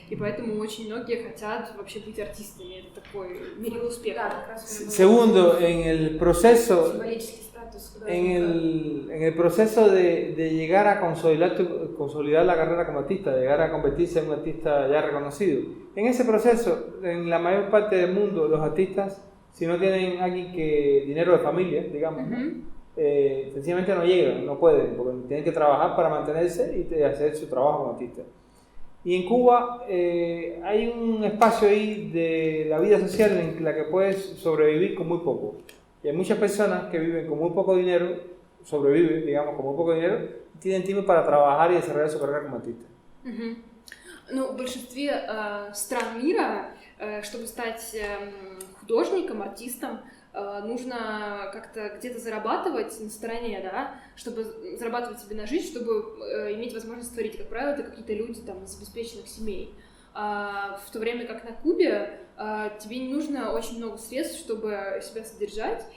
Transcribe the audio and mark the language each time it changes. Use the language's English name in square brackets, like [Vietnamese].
[Russian] И поэтому очень многие хотят вообще быть артистами. Это такой мерило успеха. Да, [Spanish] Segundo, en el proceso... [Russian] Символический статус художника. [Spanish] En el proceso de llegar a consolidar la carrera como artista, de llegar a convertirse en un artista ya reconocido, en ese proceso, en la mayor parte del mundo, los artistas, si no tienen dinero de familia, digamos, ¿no? Sencillamente no llegan, no pueden, porque tienen que trabajar para mantenerse y hacer su trabajo como artista. Y en Cuba hay un espacio ahí de la vida social en la que puedes sobrevivir con muy poco. Y hay muchas personas que viven con muy poco dinero, sobreviven, digamos, con muy poco dinero, y tienen tiempo para trabajar y desarrollar su carrera como artista. [Russian] Ну, в большинстве стран мира, чтобы стать художником, артистом, нужно как-то где-то зарабатывать на стороне, да, чтобы зарабатывать себе на жизнь, чтобы иметь возможность творить. Как правило, это какие-то люди там из обеспеченных семей. В то время как на Кубе тебе не нужно очень много средств, чтобы себя содержать.